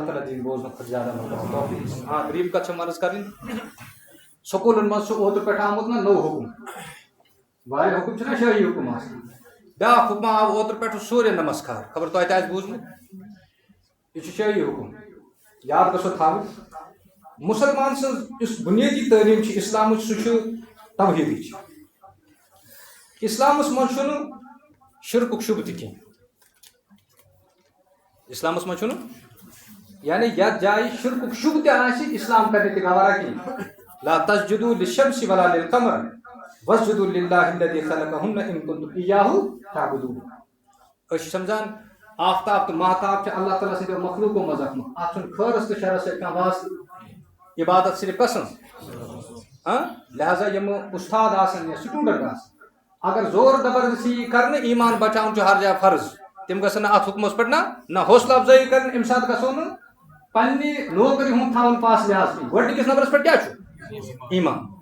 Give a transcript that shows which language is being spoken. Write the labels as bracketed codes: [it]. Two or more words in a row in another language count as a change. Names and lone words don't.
[ks] تعالیٰ دِیِن بوزنہٕ کھۄتہٕ زیادٕ ہاں دوٚیِم کتھ چھےٚ عرض کرٕنۍ سکوٗلن منٛز چھُ اوترٕ پٮ۪ٹھ آمُت نا نوٚو حُکُم واریاہ حُکُم چھُنہ شٲہی حُکُم آسان بیٛاکھ حُکما آو اوترٕ پٮ۪ٹھ سوریا نمسکار خبر توتہِ آسہِ بوٗزمُت یہِ چھُ شٲہی حُکُم یاد گژھو تھاوُن مُسلمان سٕنٛز یُس بُنیٲدی تعلیٖم چھِ اِسلامٕچ سُہ چھُ توحیٖدٕچ اِسلامس منٛز چھُنہٕ شرکُک شُبہٕ تہِ کینٛہہ اِسلامس منٛز چھُنہٕ یعنی یتھ جایہِ شرکُک شُبہٕ تہِ آسہِ اِسلام کرنہِ تہِ گوارا کینٛہہ [ar] لا تسجدوا للشمس ولا للقمر واسجدوا للہ الذی خلقہن ان کنتم ایاہ تعبدون [ks] أسۍ چھِ سمجھان آفتاب تہٕ مہتاب چھِ اللہ تعالیٰ سٕنٛدیو مخلوٗقو منٛز اکھ اتھ چھُنہٕ خٲرس تہٕ شرس سۭتۍ کانٛہہ واسطہٕ عبادت صرف کس سٕنٛز لہذا یِم اُستاد آسن یا سٹوٗڈنٹ آسن اگر زور زبردستی یی کرنہٕ ایمان بچاوُن چھُ ہر جایہِ فرض تِم گژھن نہٕ اتھ حُکمس پٮ۪ٹھ نہ حوصلہٕ افضٲیی کرٕنۍ اَمہِ ساتہٕ گژھو نہٕ پننہِ نوکری ہُنٛد تھاوُن پاس لحاظ کینٛہہ گۄڈنِکِس نمبرس پٮ۪ٹھ کیٛاہ چھُ ایمان